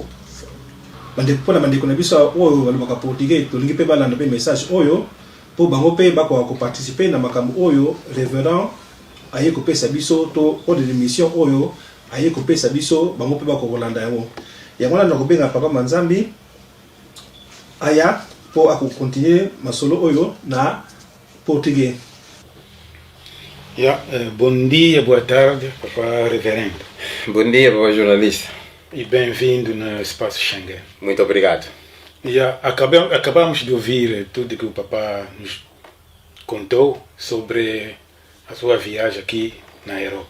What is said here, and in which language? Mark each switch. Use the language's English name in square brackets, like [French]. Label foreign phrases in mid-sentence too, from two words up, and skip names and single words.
[Lingala] Bande pona bande kona biso oyo balobaka portugais tolingi pe balanda pe message oyo po bango pe bako ko participer na makambo oyo révérend aye ko pesa biso to [French] ordre de mission [Lingala] oyo aye ko pesa biso bango pe bako kolanda yango. Yango na kobenga papa Manzambi aya [French] pour continuer [Lingala] ma solo oyo na portugais. [Portuguese] Bom dia, boa tarde, Papa Reverendo. Bom dia, Papa Jornalista. E bem-vindo no Espaço Schengen. Muito obrigado. Acabamos de ouvir tudo que o Papa nos contou sobre a sua viagem aqui na Europa.